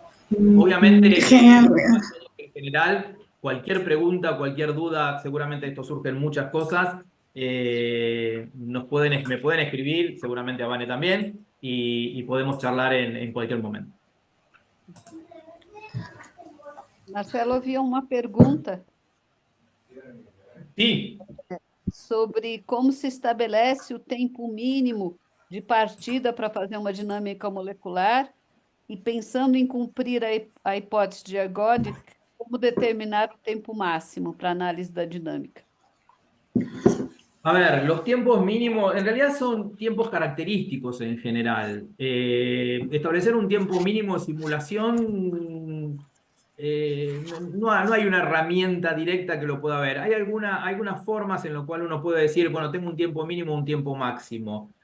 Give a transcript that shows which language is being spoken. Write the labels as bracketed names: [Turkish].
[Spanish] Obviamente, Genial. en general, cualquier pregunta, cualquier duda, seguramente esto surgen muchas cosas. Me pueden escribir, seguramente a Vane también, y podemos charlar en cualquier momento. [Portuguese] Marcelo, havia uma pergunta [Spanish] Sí. [Portuguese] sobre como se estabelece o tempo mínimo de partida para fazer uma dinâmica molecular e pensando em cumprir a hipótese de ergodic, como determinar o tempo máximo para análise da dinâmica. [Spanish] A ver, los tiempos mínimos, en realidad son tiempos característicos en general. Establecer un tiempo mínimo de simulación, no hay una herramienta directa que lo pueda ver. Hay algunas formas en las cuales uno puede decir, bueno, tengo un tiempo mínimo, un tiempo máximo.